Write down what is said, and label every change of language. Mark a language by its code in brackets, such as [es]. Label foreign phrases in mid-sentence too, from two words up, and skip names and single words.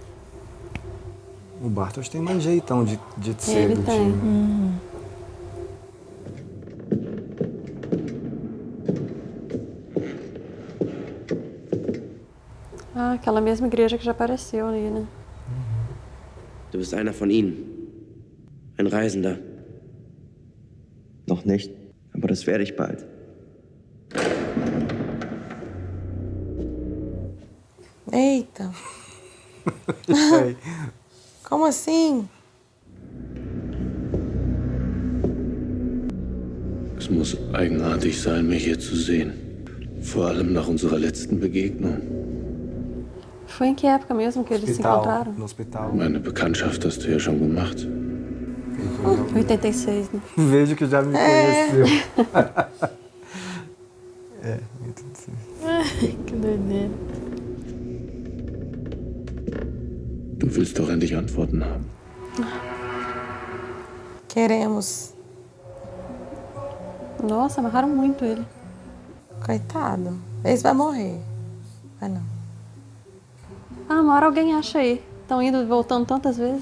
[pt] O Bartosz tem mais jeitão de ser Ele do tem. time. Ah, aquela mesma igreja que já apareceu ali, né? [de] Du bist einer von ihnen. Ein Reisender. Noch nicht, aber das werde ich bald. [pt] Eita. Sei. Como assim? [de] Es muss eigenartig sein, mich hier zu sehen. Vor allem nach unserer letzten Begegnung. [pt] Foi em que época mesmo que eles se encontraram? No hospital. [de] Meine Bekanntschaft hast du ja schon gemacht. [pt] 86, né? Vejo que já me conheceu. É, 86. Que doideira. [de] Du willst doch endlich Antworten haben. [pt] Queremos. Nossa, amarraram muito ele. Coitado. Esse vai morrer. Vai não. Ah, uma hora alguém acha aí. Estão indo e voltando tantas vezes.